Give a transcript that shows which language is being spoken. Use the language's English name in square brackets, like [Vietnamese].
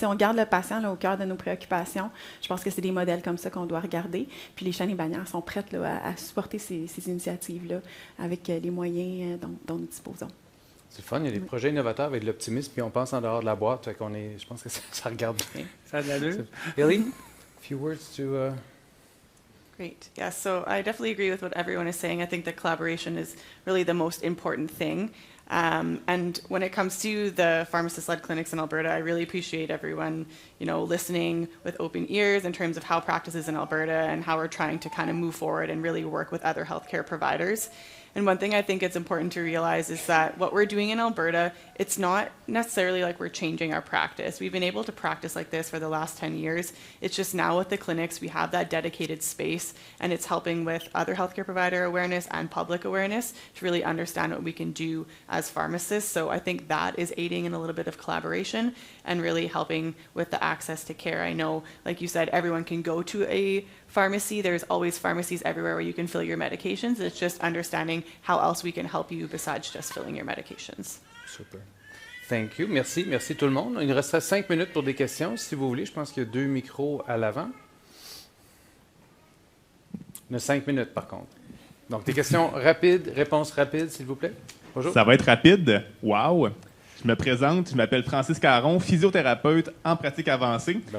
[French] Si on garde le patient là, au cœur de nos préoccupations, je pense que c'est des modèles comme ça qu'on doit regarder. Puis les chaînes et bannières sont prêtes là, à supporter ces initiatives-là avec les moyens dont nous disposons. C'est le fun, il y a des projets innovateurs avec de l'optimisme, puis on pense en dehors de la boîte. Fait je pense que ça regarde bien. Ça a de l'allure. [English] Ellie, a few words to... Great. Yeah, so I definitely agree with what everyone is saying. I think that collaboration is really the most important thing. And when it comes to the pharmacist-led clinics in Alberta, I really appreciate everyone, listening with open ears in terms of how practices in Alberta and how we're trying to kind of move forward and really work with other healthcare providers. And one thing I think it's important to realize is that what we're doing in Alberta, it's not necessarily like we're changing our practice. We've been able to practice like this for the last 10 years. It's just now with the clinics, we have that dedicated space, and it's helping with other healthcare provider awareness and public awareness to really understand what we can do as pharmacists. So I think that is aiding in a little bit of collaboration and really helping with the access to care. I know, like you said, everyone can go to a pharmacy. There's always pharmacies everywhere where you can fill your medications. It's just understanding how else we can help you besides just filling your medications. [French] Super. [English] Thank you. [French] Merci. Merci tout le monde. Il nous restera 5 minutes pour des questions, si vous voulez. Je pense qu'il y a 2 micros à l'avant. Il y a 5 minutes, par contre. Donc, des questions rapides, réponses rapides, s'il vous plaît. Bonjour. Ça va être rapide. Wow! Je me présente, je m'appelle Francis Caron, physiothérapeute en pratique avancée.